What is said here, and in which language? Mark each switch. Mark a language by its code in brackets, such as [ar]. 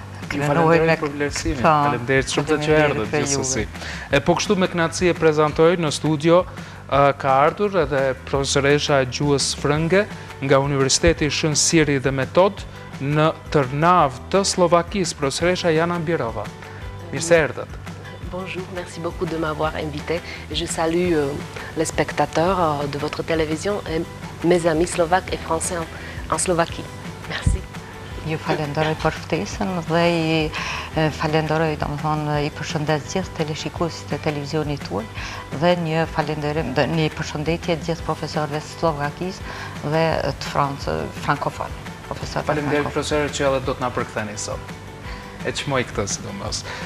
[sq] Faleminderit për vlerësimin, faleminderit shumë të që erdhët gjithsesi. Po kështu me kënaqësi e prezantoj në studio ka ardhur edhe profesoresha e gjuhës frënge nga Universiteti Shënësiri dhe Metod në Trnavë të Slovakisë, profesoresha Jana Birova. Mirë se erdhët. [fr] Bonjour, merci beaucoup de m'avoir invité. Je salue les spectateurs de votre télévision et mes amis slovaques et français en Slovaquie. Merci. [sq] Ju falenderoj për ftesën dhe i falenderoj, domethënë i përshëndes gjithë teleshikuesit e televizionit tuaj dhe një përshëndetje gjithë profesorëve të Slovakisë dhe të frankofon. Faleminderit profesorë që edhe do të na përktheni sot. E çmoj këtë sidomos.